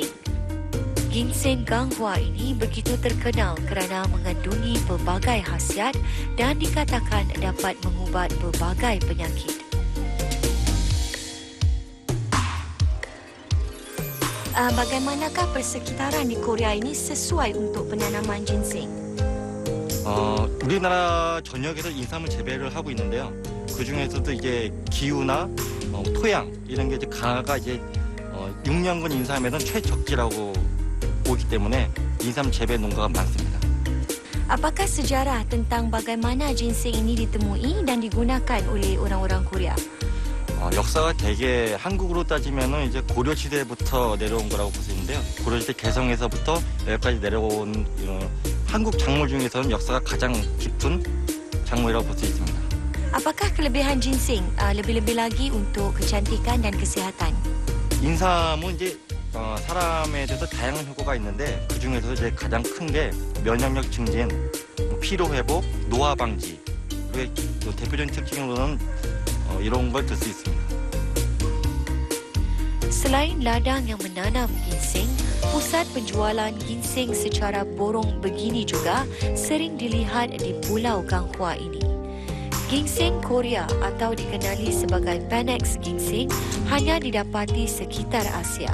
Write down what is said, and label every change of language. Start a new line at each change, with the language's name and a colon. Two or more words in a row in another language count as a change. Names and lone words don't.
Malay: Ginseng Ganghwa ini begitu terkenal kerana mengandungi pelbagai khasiat dan dikatakan dapat mengubat pelbagai penyakit. Bagaimanakah persekitaran di Korea ini sesuai untuk penanaman ginseng?
Korean: 우리나라 전역에서 인삼을 재배를 하고 있는데요. 그 중에서도 이제 기후나 토양 이런 게 이제 강화가 이제 6년근 인삼에는 최적기라고 보기 때문에 인삼 재배 농가가 많습니다.
Malay: Apakah sejarah tentang bagaimana ginseng ini ditemui dan digunakan oleh orang-orang Korea?
Korean: 역사가 대개 한국으로 따지면은 이제 고려 시대부터 내려온 거라고 볼 수 있는데요. 고려 시대 개성에서부터 여기까지 내려온 한국 작물 중에서는 역사가 가장 깊은 작물이라고 볼 수 있습니다.
Malay: Apakah kelebihan ginseng lebih-lebih lagi untuk kecantikan dan kesihatan?
Korean: 인삼은 이제 사람에 대해서 다양한 효과가 있는데 그 중에서 이제 가장 큰 게 면역력 증진, 피로 회복, 노화 방지. 그리고 대표적인 특징으로는 이런 걸 들 수 있습니다.
Malay: Selain ladang yang menanam ginseng, pusat penjualan ginseng secara borong begini juga sering dilihat di Pulau Ganghwa ini. Ginseng Korea atau dikenali sebagai Panax ginseng hanya didapati sekitar Asia.